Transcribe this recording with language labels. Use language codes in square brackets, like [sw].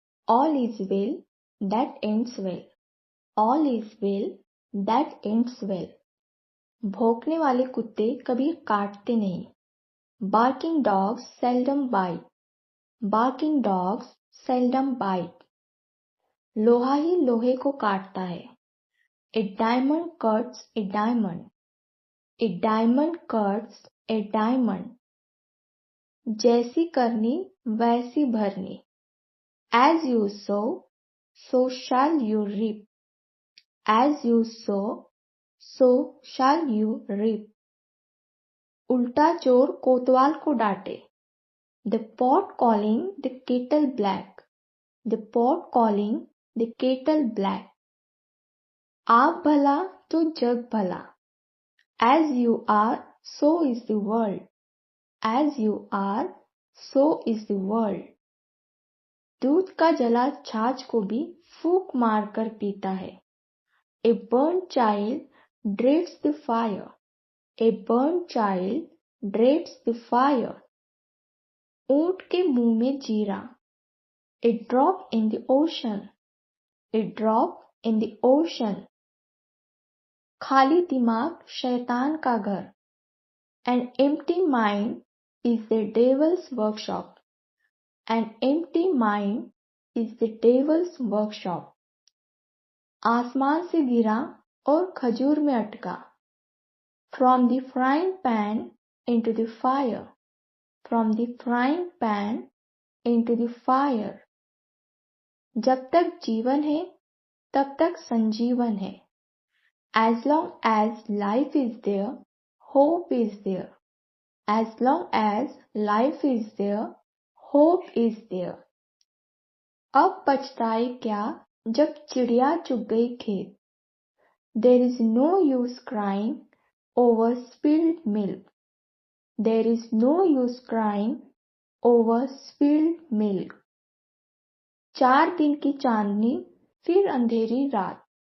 [en] All is well that ends well. All is well that ends well. [hi] भौंकने वाले कुत्ते कभी काटते नहीं। [en] Barking dogs seldom bite. Barking dogs seldom bite. [hi] लोहा ही लोहे को काटता है। [en] A diamond cuts a diamond. A diamond cuts a diamond. [hi] जैसी करनी वैसी भरनी। [en] As you sow, so shall you reap. As you sow, so shall you reap. [hi] उल्टा चोर कोतवाल को डांटे। [en] The pot calling the kettle black. The pot calling the kettle black. [hi] आप भला तो जग भला। [en] As you are, so is the world. As you are, so is the world. [hi] दूध का जला छाछ को भी फूंक मारकर पीता है। [en] A burnt child dreads the fire. A burnt child dreads the fire. [hi] ऊंट के मुंह में जीरा। [en] A drop in the ocean. A drop in the ocean. [hi] खाली दिमाग शैतान का घर। [en] An empty mind is the devil's workshop. An empty mind is the devil's workshop. [hi] आसमान से गिरा और खजूर में अटका। [en] From the frying pan into the fire. From the frying pan into the fire. [hi] जब तक जीवन है तब तक संजीवन है। [en] As long as life is there, hope is there. As long as life is there, hope is there. [hi] अब पछताए क्या जब चिड़िया चुग गई खेत। [en] There is no use crying over spilled milk. There is no use crying over spilled milk. [hi] 4 दिन की चांदनी फिर अंधेरी रात।